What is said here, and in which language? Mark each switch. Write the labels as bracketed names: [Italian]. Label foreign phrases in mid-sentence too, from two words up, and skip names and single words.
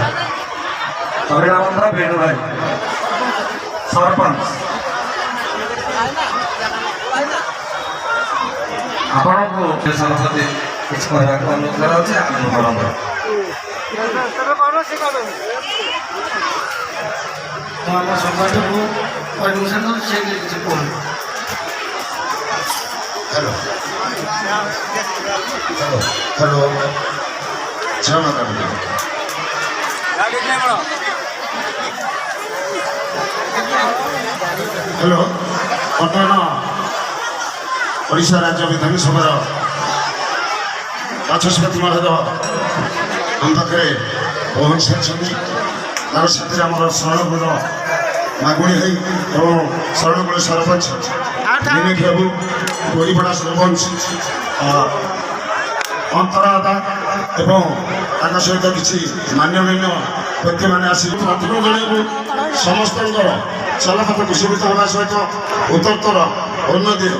[Odia] ହରିଣବନ୍ଧ ବେଣୁ ଭାଇ ସରପଞ୍ଚ ଆପଣଙ୍କୁ ସଭାପତି କିଛି କହିବାକୁ ଅନୁରୋଧ କରାଯାଉଛି। ଆନନ୍ଦ କରନ୍ତୁ। ମୁଁ ଆମ ସମାଜକୁ ପରିବେଷଣ ସେ କିଛି କୁହନ୍ତୁ। [Hindi] हेलो हेलो जय माता दी। [Odia] हेलो ବର୍ତ୍ତମାନ ଓଡ଼ିଶା ରାଜ୍ୟ ବିଧାନସଭାର ବାଚସ୍ପତି ମହୋଦୟ ଆମ ପାଖରେ ପହଞ୍ଚି ସାରିଛନ୍ତି। ତାର ସାଥିରେ ଆମର ଶରଣକୁଳ ମାଗୁଣି ଭାଇ ଏବଂ ଶରଣକୁଳ ସରପଞ୍ଚ ବିନୀତ ବାବୁ, ଗୋରିପଡ଼ା ସରପଞ୍ଚ ଅନ୍ତରାଦା ଏବଂ ତାଙ୍କ ସହିତ କିଛି ମାନ୍ୟଗଣ୍ୟ ବ୍ୟକ୍ତିମାନେ ଆସି ପ୍ରଥମ ଜଣକୁ ସମସ୍ତଙ୍କର ଚଲାପଥ କୁଶଳିତ ହେବା ସହିତ ଉତ୍ତରୋତ୍ତର ଉନ୍ନତି ହେଉ।